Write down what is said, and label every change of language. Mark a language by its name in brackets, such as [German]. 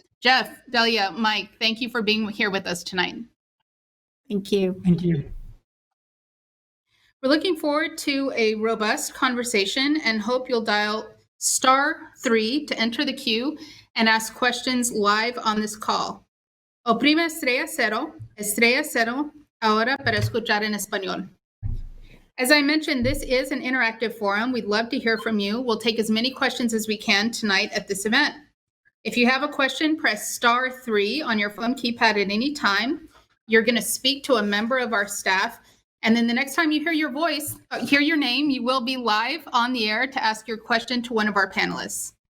[English] Jeff, Delia, Mike, thank you for being here with us tonight. Thank you. Thank you. We're looking forward to a robust conversation and hope you'll dial *3 to enter the queue and ask questions live on this call. [Spanish] Oprima estrella cero, ahora para escuchar en español. [English] As I mentioned, this is an interactive forum. We'd love to hear from you. We'll take as many questions as we can tonight at this event. If you have a question, press *3 on your phone keypad at any time. You're going to speak to a member of our staff. And then the next time you hear your voice, hear your name, you will be live on the air to ask your question to one of our panelists.